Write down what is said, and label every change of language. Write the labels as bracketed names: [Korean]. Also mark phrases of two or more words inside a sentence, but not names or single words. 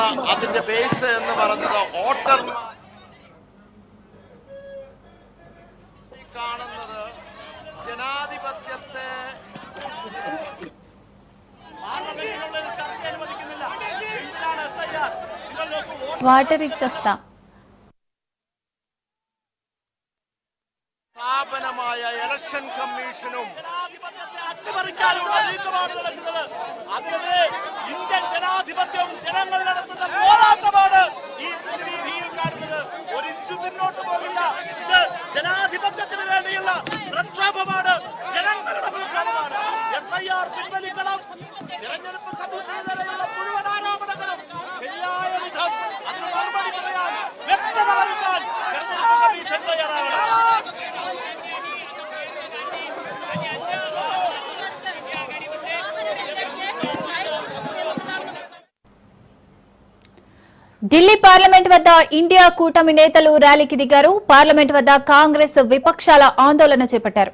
[Malayalam] അതിന്റെ ബേസ് എന്ന് പറയുന്നത് വോട്ടർമാർ കാണുന്നത് ജനാധിപത്യത്തെ ചർച്ച അനുവദിക്കുന്നില്ല. എന്തിനാണ് SIR? [Telugu] వాటర్ ఇచ్చేస్తా. [Malayalam] സ്ഥാപനമായ ഇലക്ഷൻ കമ്മീഷനും അട്ടിമറിക്കാനുള്ള നീക്കമാണ് നടക്കുന്നത്. അതിനെതിരെ ഇന്ത്യൻ ജനാധിപത്യവും ജനങ്ങൾ നടത്തുന്ന പോരാട്ടമാണ് ഈ പൊതുവീതിയിൽ കാണുന്നത്. ഒരു ഇഞ്ചു പിന്നോട്ട് പോകില്ല. ഇത് ജനാധിപത്യത്തിന് വേണ്ടിയുള്ള പ്രക്ഷോഭമാണ്, ജനങ്ങളുടെ പ്രക്ഷോഭമാണ്. SIR പിൻവലിക്കണം. തെരഞ്ഞെടുപ്പ് കമ്മീഷനെതിരെയുള്ള മുഴുവൻ ആരോപണങ്ങളും ശരിയായ വിധം അതിന് മറുപടി പറയാൻ, വ്യക്തത വരുത്താൻ തെരഞ്ഞെടുപ്പ് കമ്മീഷൻ തയ്യാറാകണം. [Telugu] ఢిల్లీ పార్లమెంట్ వద్ద ఇండియా కూటమి నేతలు ర్యాలీకి దిగారు. పార్లమెంట్ వద్ద కాంగ్రెస్ విపక్షాల ఆందోళన చేపట్టారు.